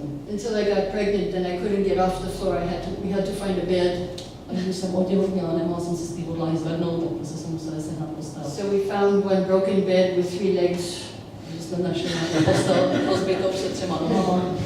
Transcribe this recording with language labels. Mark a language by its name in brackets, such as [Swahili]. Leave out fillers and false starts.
[English] Until I got pregnant, then I couldn't get off the floor. We had to find a bed. [Czech] A když jsem otěhotněla, nemohla jsem se z té podlahy zvednout, tak prostě jsem musela sehnat postel. [English] So we found one broken bed with 3 legs. [Czech] Jsme našli nějakou postel rozbitou před 3 nohama.